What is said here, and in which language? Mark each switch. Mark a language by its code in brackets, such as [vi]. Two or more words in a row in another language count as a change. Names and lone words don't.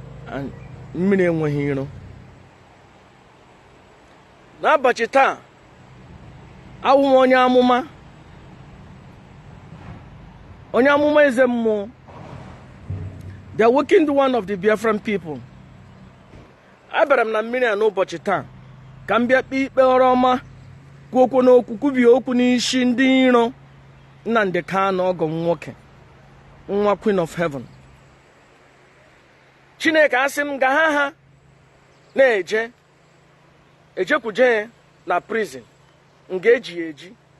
[ig] And mmiri enweghị iro. N'ụbọchị taa, awụ m onye amụma. Onye amụma eze mmụọ. [en] The awakened one of the Biafran people. [ig] Abịara m na mmiri a n'ụbọchị taa ka m bịa kpee ikpe ọrụ ọma, kwuo okwu n'okwu, kwubie okwu n'isi ndị iro Nnamdi Kanu, ọgọ m nwoke, nwa [en] Queen of Heaven. [ig] Chineke asị m, "Ga ha ha na-eje, ejekwuje ya na prison, nga eji ya eji."